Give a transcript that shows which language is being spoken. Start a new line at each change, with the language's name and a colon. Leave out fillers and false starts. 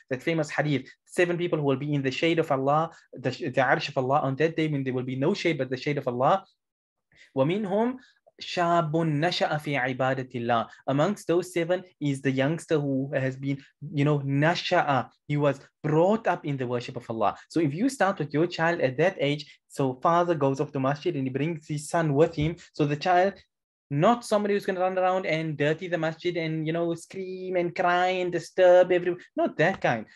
English: That famous hadith, 7 people who will be in the shade of Allah, the arsh of Allah on that day when there will be no shade but the shade of Allah.
Arabic: ومنهم شاب نشأ في عبادة الله.
English: Amongst those 7 is the youngster who has been, nasha'a. He was brought up in the worship of Allah. So if you start with your child at that age, so father goes off to masjid and he brings his son with him. So the child, not somebody who's going to run around and dirty the masjid and, scream and cry and disturb everyone. Not that kind.